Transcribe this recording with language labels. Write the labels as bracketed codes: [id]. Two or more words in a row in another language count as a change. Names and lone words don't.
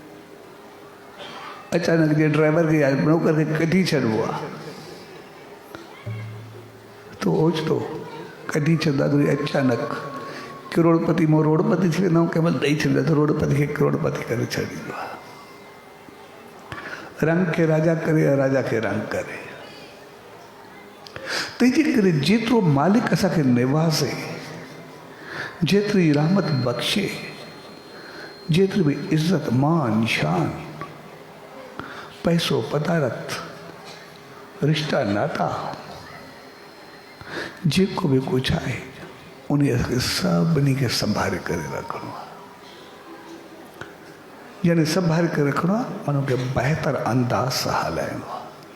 [sd] अचानक जे ड्राइवर खे या नौकर खे कढी छॾिबो आहे त ओचितो कढी छॾंदा त वरी अचानक करोड़पति मां रोड़पति थी वेंदा कंहिं महिल ॾेई छॾींदा त रोड़पति खे करोड़पति करे छॾींदो आहे रंग खे राजा करे या राजा खे रंग करे तंहिंजे करे जेतिरो मालिक असांखे निवाज़े जेतिरी रहमत बख़्शे जेतिरी बि इज़त मान शान पैसो पदारत रिश्ता नाता जेको बि कुझु आहे उन खे सभिनी खे संभाले करे रखिणो आहे यानी संभाले करे रखिणो आहे उनखे बहितर अंदाज़ सां हलाइणो आहे